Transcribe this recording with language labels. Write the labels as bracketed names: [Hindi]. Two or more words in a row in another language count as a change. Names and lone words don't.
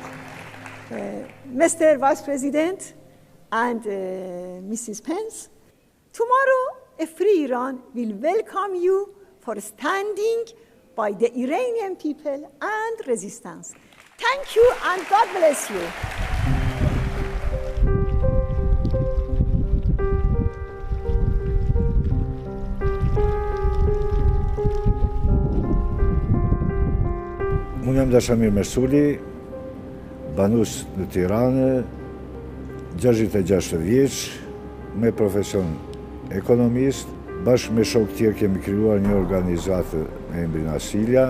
[English] Mr. Vice President and Mrs. Pence, tomorrow a free Iran will welcome you for standing by the Iranian people and resistance. Thank you and God bless you. [Albanian] Unë jam Dashamir Mesuli, banus në Tiranë, 66 vjeç, me profesion ekonomist, bashkë me shok tjerë kemi krijuar një organizatë me emrin Asila.